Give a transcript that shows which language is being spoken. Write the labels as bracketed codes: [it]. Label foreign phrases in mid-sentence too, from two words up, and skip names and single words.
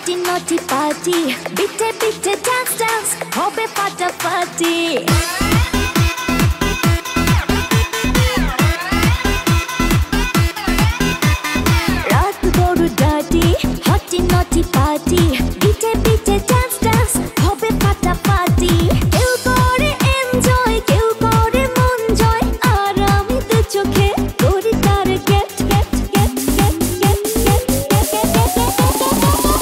[en] naughty party, [de] bitte bitte [en] dance dance, [bn] hobe ফাটাফাটি। রাত বড় [en] dirty, hotty naughty party, [de] bitte bitte [en] dance dance, [bn] hobe ফাটাফাটি। কেউ করে enjoy, কেউ করে মন জয়, আর আমি দু চোখে করি তার [en] get get get get get get get get।